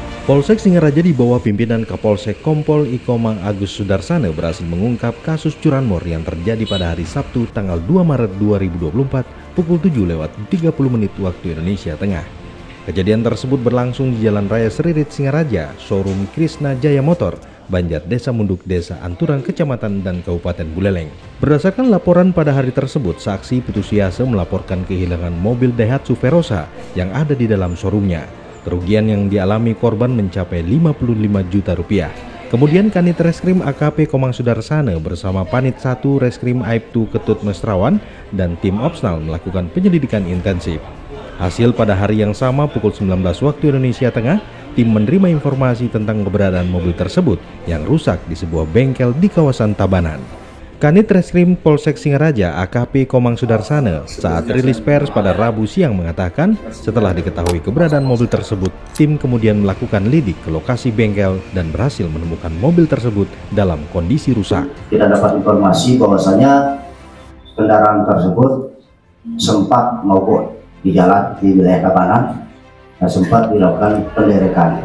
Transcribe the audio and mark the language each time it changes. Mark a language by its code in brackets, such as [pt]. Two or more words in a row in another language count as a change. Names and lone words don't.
[id] Polsek Singaraja di bawah pimpinan Kapolsek Kompol I Komang Agus Sudarsana berhasil mengungkap kasus curanmor yang terjadi pada hari Sabtu tanggal 2 Maret 2024 pukul 7:30 waktu Indonesia Tengah. Kejadian tersebut berlangsung di Jalan Raya Seririt Singaraja, showroom Krisna Jaya Motor, Banjar Desa Munduk, Desa Anturan, Kecamatan dan Kabupaten Buleleng. Berdasarkan laporan pada hari tersebut, saksi Putusiase melaporkan kehilangan mobil Daihatsu Verosa yang ada di dalam showroomnya. Kerugian yang dialami korban mencapai 55 juta rupiah. Kemudian Kanit Reskrim AKP Komang Sudarsana bersama Panit 1 Reskrim Aibtu Ketut Mesrawan dan tim Opsnal melakukan penyelidikan intensif. Hasil pada hari yang sama pukul 19 waktu Indonesia Tengah, tim menerima informasi tentang keberadaan mobil tersebut yang rusak di sebuah bengkel di kawasan Tabanan. Kanit Reskrim Polsek Singaraja AKP Komang Sudarsana saat rilis pers pada Rabu siang mengatakan setelah diketahui keberadaan mobil tersebut, tim kemudian melakukan lidik ke lokasi bengkel dan berhasil menemukan mobil tersebut dalam kondisi rusak. Kita dapat informasi bahwasanya kendaraan tersebut sempat mogok di jalan di wilayah Tabanan dan sempat dilakukan penderekan.